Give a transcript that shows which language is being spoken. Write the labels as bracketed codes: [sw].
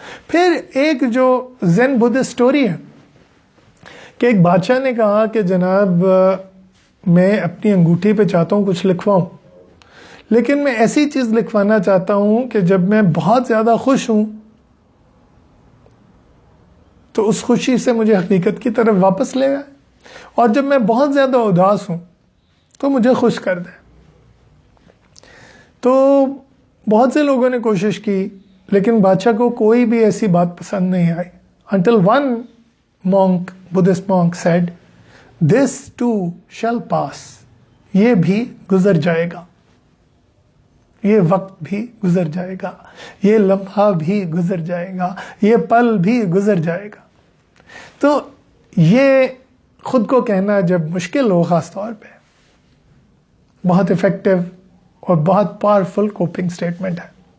[ur] پھر ایک جو زین بدھسٹ سٹوری ہے کہ ایک بادشاہ نے کہا کہ جناب میں اپنی انگوٹھی پہ چاہتا ہوں کچھ لکھواؤں, لیکن میں ایسی چیز لکھوانا چاہتا ہوں کہ جب میں بہت زیادہ خوش ہوں تو اس خوشی سے مجھے حقیقت کی طرف واپس لے آئے, اور جب میں بہت زیادہ اداس ہوں تو مجھے خوش کر دے. تو بہت سے لوگوں نے کوشش کی, لیکن بادشاہ کو کوئی بھی ایسی بات پسند نہیں آئی. [en] Until one monk, Buddhist monk said, "This too shall pass." [ur] یہ بھی گزر جائے گا, یہ وقت بھی گزر جائے گا, یہ لمحہ بھی گزر جائے گا, یہ پل بھی گزر جائے گا. تو یہ خود کو کہنا جب مشکل ہو خاص طور پہ بہت افیکٹو اور بہت پاورفل کوپنگ سٹیٹمنٹ ہے.